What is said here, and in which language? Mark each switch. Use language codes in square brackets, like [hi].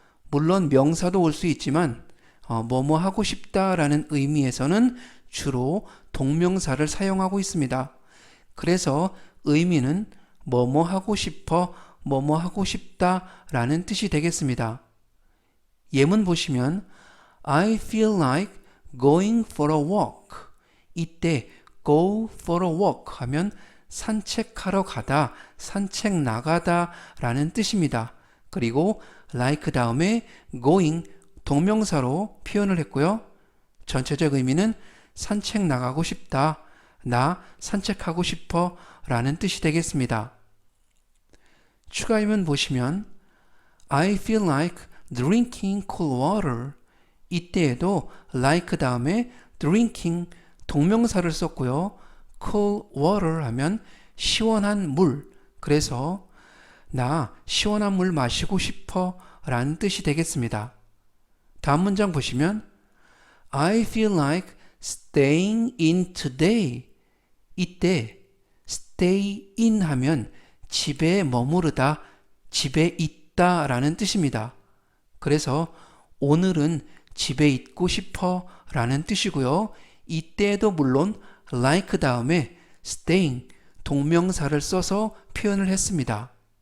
[ko] 물론 명사도 올 수 있지만 뭐뭐 하고 싶다라는 의미에서는 주로 동명사를 사용하고 있습니다. 그래서 의미는 뭐뭐 하고 싶어, 뭐뭐 하고 싶다라는 뜻이 되겠습니다. 예문 보시면 [en] I feel like going for a walk. [ko] 이때 [en] go for a walk [ko] 하면 산책하러 가다, 산책 나가다 라는 뜻입니다. 그리고 like 다음에 going 동명사로 표현을 했고요. 전체적 의미는 산책 나가고 싶다, 나 산책하고 싶어 라는 뜻이 되겠습니다. 추가해문 보시면 [en] I feel like drinking cool water. [ko] 이때에도 like 다음에 drinking 동명사를 썼고요. [en] cool water [ko] 하면 시원한 물. 그래서 나 시원한 물 마시고 싶어 라는 뜻이 되겠습니다. 다음 문장 보시면 [en] I feel like staying in today. [ko] 이때 [en] stay in [ko] 하면 집에 머무르다, 집에 있다 라는 뜻입니다. 그래서 오늘은 집에 있고 싶어 라는 뜻이고요. 이때에도 물론 like 다음에 staying 동명사를 써서 표현을 했습니다.